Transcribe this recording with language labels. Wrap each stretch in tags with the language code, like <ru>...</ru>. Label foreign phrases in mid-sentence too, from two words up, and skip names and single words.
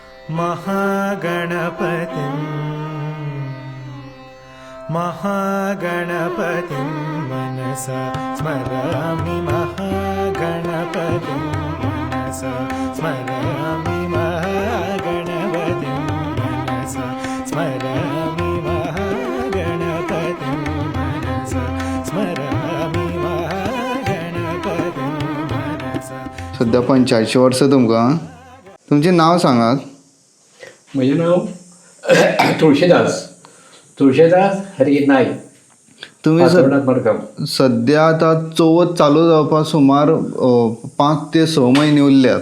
<sa>महागणपतिं महागणपतिं मनसा स्मरामि महागणपतिं मनसा स्मरामि महागणपतिं मनसा स्मरामि महागणपतिं मनसा स्मरामि महागणपतिं मनसा.</sa> <kok>सध्या 85 वर्सां तुमकां. तुमचें नांव सांगात. म्हजें नांव तुळशीदास हरी नायक. तुम्ही मडगांव. सध्या आता चवथ चालू जावपाक सुमार 5 ते 6 म्हयने उरल्यात.</kok>